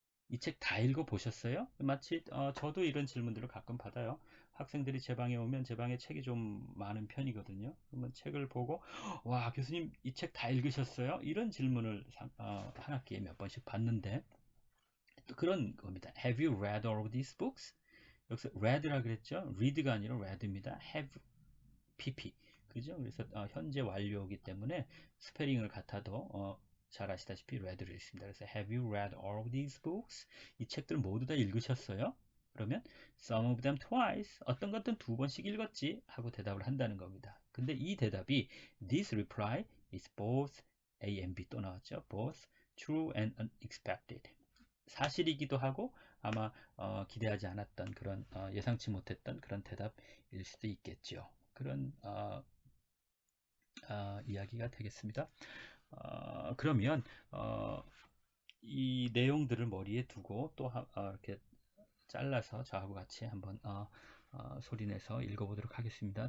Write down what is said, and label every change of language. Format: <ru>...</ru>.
<ko>이 책 다 읽어보셨어요? 마치 저도 이런 질문들을 가끔 받아요. 학생들이 제 방에 오면 제 방에 책이 좀 많은 편이거든요. 그러면 책을 보고 와 교수님 이 책 다 읽으셨어요? 이런 질문을 한 학기에 몇 번씩 받는데 그런 겁니다.</ko> <en>Have you read all of these books?</en> <ko>여기서 read라 그랬죠? read가 아니라 read입니다.</ko> <en>have pp.</en> <ko>그죠? 그래서 현재 완료이기 때문에 스페링을 같아도 잘 아시다시피 read를 읽습니다. 그래서</ko> <en>have you read all of these books?</en> <ko>이 책들 모두 다 읽으셨어요? 그러면</ko> <en>some of them twice.</en> <ko>어떤 것들은 두 번씩 읽었지 하고 대답을 한다는 겁니다. 근데 이 대답이</ko> <en>this reply is both A and B</en> <ko>또 나왔죠.</ko> <en>both true and unexpected.</en> <ko>사실이기도 하고 아마 기대하지 않았던 그런 예상치 못했던 그런 대답일 수도 있겠죠. 그런 이야기가 되겠습니다. 그러면 이 내용들을 머리에 두고 또 이렇게 잘라서 저하고 같이 한번 소리내서 읽어보도록 하겠습니다.</ko>